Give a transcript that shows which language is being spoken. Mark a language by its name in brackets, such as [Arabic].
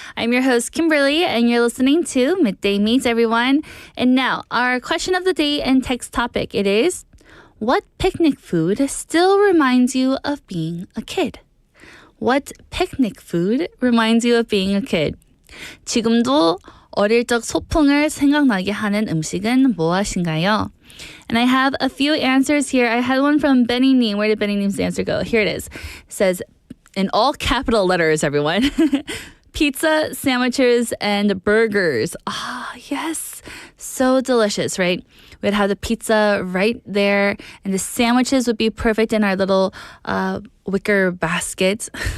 [English] I'm your host, Kimberly, and you're listening to Midday Mate, everyone. And now, our question of the day and text topic, it is, what picnic food still reminds you of being a kid? What picnic food reminds you of being a kid? [Korean] 지금도 어릴 적 소풍을 생각나게 하는 음식은 무엇인가요? [English] And I have a few answers here. I had one from Benny Neem. Where did Benny Neem's answer go? Here it is. It says, in all capital letters, everyone, pizza, sandwiches, and burgers. Ah, yes. So delicious, right? We'd have the pizza right there, and the sandwiches would be perfect in our little wicker basket.